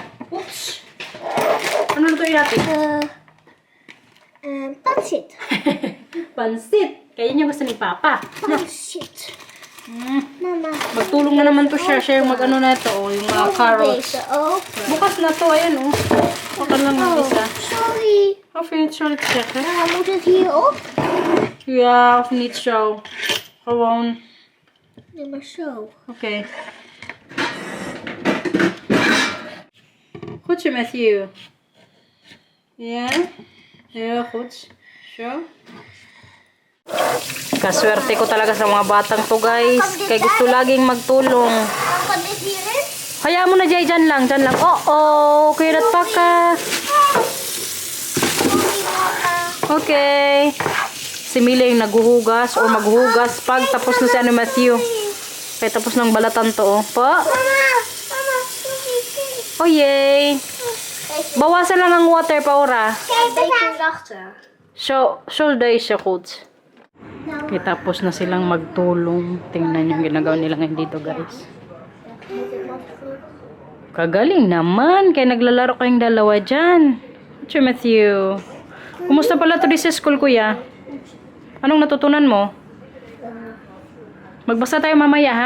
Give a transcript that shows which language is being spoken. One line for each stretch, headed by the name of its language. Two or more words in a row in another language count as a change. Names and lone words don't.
Filipino: Oops! Ano lutuin natin? Pansit. Pansit. Kaya niya gusto ni Papa. Pansit. Mama. Magtulong na naman to siya. Siya yung mag-ano na ito, oh, yung mga carrots. Oh. Bukas na to, ayan, oh. Baka lang yung isa. Sorry.
Dutch: Of niet zal ik zeggen. Moet het hier op? Ja, of niet zo. Gewoon. Nee, maar zo. Oké. Goed zo, Matthew. Ja. Heel goed. Zo.
Filipino: Kaswerte ko talaga sa mga batang to, guys. Kaya gusto laging magtulong.
Dutch: Kan dit hierin?
Filipino: Hayaan mo na, Jay. Dyan lang. Dyan lang. Oh, kuya dat paka. Sorry, mama. Okay. Si Mila yung naghuhugas o maghuhugas pag tapos na si ano Matthew. Kaya tapos ng balatan to, oh. Po? Mama. Mama. Sorry. Oh, yay. Bawasan lang ang water, Paura.
Dutch: Kijk, beetje zachter. So deze goed.
Filipino: Okay, tapos na silang magtulong. Tingnan yung ginagawa nila ngayon dito, guys. Kagaling naman. Kaya naglalaro kayong dalawa dyan. Sir Matthew. Kumusta pala to sa school, kuya? Anong natutunan mo? Magbasa tayo mamaya, ha?